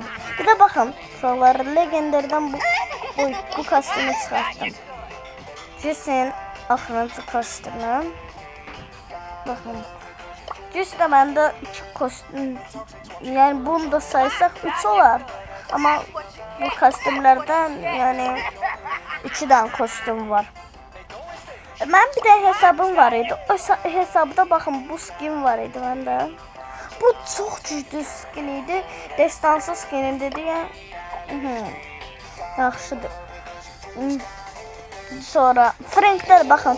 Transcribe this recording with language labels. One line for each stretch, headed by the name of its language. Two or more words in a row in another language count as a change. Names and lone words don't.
Azerbaijani: Bir de bakın, şuraları legendardan bu kostümü çıxartdım. Jesse'nin axırıncı kostümü. Bakın. Jesse de məndə 2 kostüm, yani bunu da saysaq 3 olar. Ama bu kostümlərdən, yani 2 dənə kostüm var. Mən bir də hesabım var idi. O hesabda baxın bu skin var idi məndə. Bu çox güclü skin idi.
Turkish: Destansı skinin dedi ya.
Azerbaijani: Yaxşıdır. Sonra Frank'lər baxın.